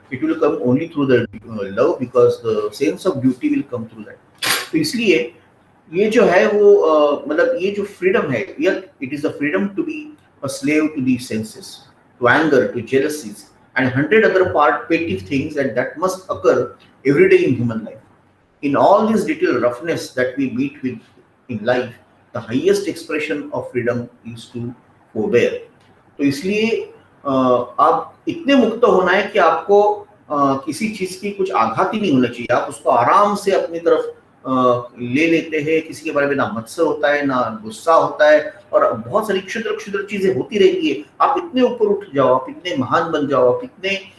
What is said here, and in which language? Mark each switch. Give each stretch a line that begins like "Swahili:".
English: It will come only through the love, because the sense of duty will come through that.
Hindi: तो इसलिए ये जो है वो मतलब ये जो फ्रीडम है,
English: It is a freedom to be a slave to the senses, to anger, to jealousies and 100 other petty things that must occur every day in human life. In all this little roughness that we meet with in life, the highest expression of freedom is to forbear.
Hindi: तो इसलिए आप इतने मुक्त होना है कि आपको किसी चीज की कुछ आघात ही नहीं होना चाहिए। आप उसको आराम से अपनी तरफ ले लेते हैं, किसी के बारे में ना मत्सर होता है, ना गुस्सा होता है, और बहुत सारी क्षुद्र क्षुद्र चीजें होती रहती है। आप इतने ऊपर उठ जाओ, आप इतने महान बन जाओ, आप इतने